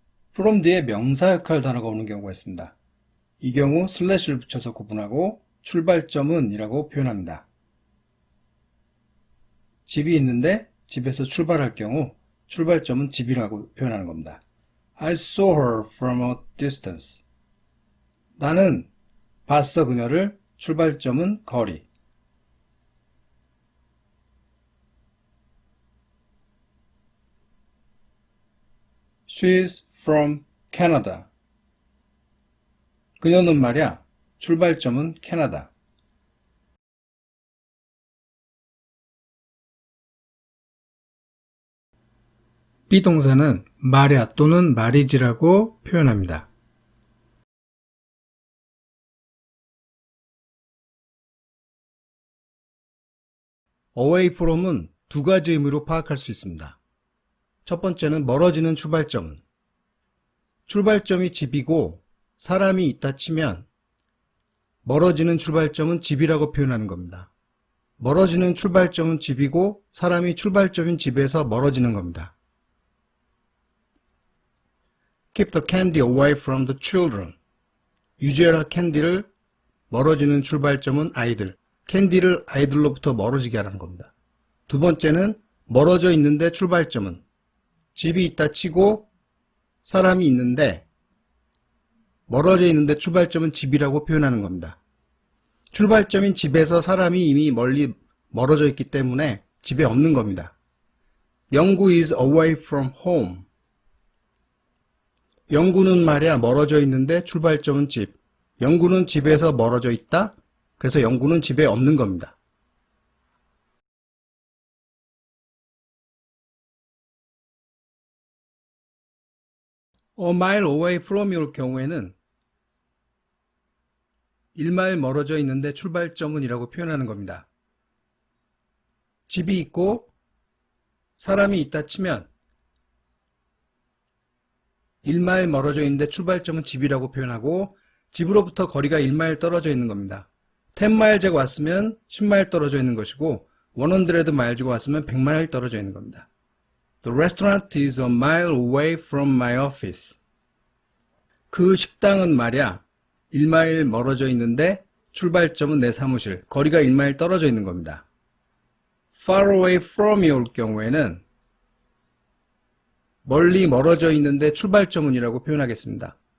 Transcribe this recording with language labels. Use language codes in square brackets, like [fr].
[ko] from 뒤에 명사 역할 단어가 오는 경우가 있습니다. 이 경우 슬래시를 붙여서 구분하고 출발점은 이라고 표현합니다. 집이 있는데 집에서 출발할 경우 출발점은 집이라고 표현하는 겁니다. [en] I saw her from a distance. [ko] 나는 봤어 그녀를, 출발점은 거리. [en] She's from Canada. [ko] 그녀는 말이야, 출발점은 캐나다. 비동사는 말야 또는 말이지라고 표현합니다. away from은 두 가지 의미로 파악할 수 있습니다. 첫 번째는 멀어지는 출발점은, 출발점이 집이고 사람이 있다 치면 멀어지는 출발점은 집이라고 표현하는 겁니다. 멀어지는 출발점은 집이고 사람이 출발점인 집에서 멀어지는 겁니다. [en] Keep the candy away from the children. [ko] 유지해라 캔디를, 멀어지는 출발점은 아이들. 캔디를 아이들로부터 멀어지게 하라는 겁니다. 두 번째는 멀어져 있는데 출발점은, 집이 있다 치고 사람이 있는데 멀어져 있는데 출발점은 집이라고 표현하는 겁니다. 출발점인 집에서 사람이 이미 멀리 멀어져 있기 때문에 집에 없는 겁니다. [en] 영구 is away from home. [ko] 영구는 말이야 멀어져 있는데 출발점은 집. 영구는 집에서 멀어져 있다. 그래서 영구는 집에 없는 겁니다. A mile away from이 올 경우에는 1마일 멀어져 있는데 출발점은 이라고 표현하는 겁니다. 집이 있고 사람이 있다 치면 1마일 멀어져 있는데 출발점은 집이라고 표현하고 집으로부터 거리가 1마일 떨어져 있는 겁니다. 10마일제가 왔으면 10마일 떨어져 있는 것이고 100마일제가 왔으면 100마일 떨어져 있는 겁니다. [en] The restaurant is a mile away from my office. [ko] 그 식당은 말이야 1마일 멀어져 있는데 출발점은 내 사무실, 거리가 1마일 떨어져 있는 겁니다. far away from이 올 경우에는 멀리 멀어져 있는데 출발점은 이라고 표현하겠습니다.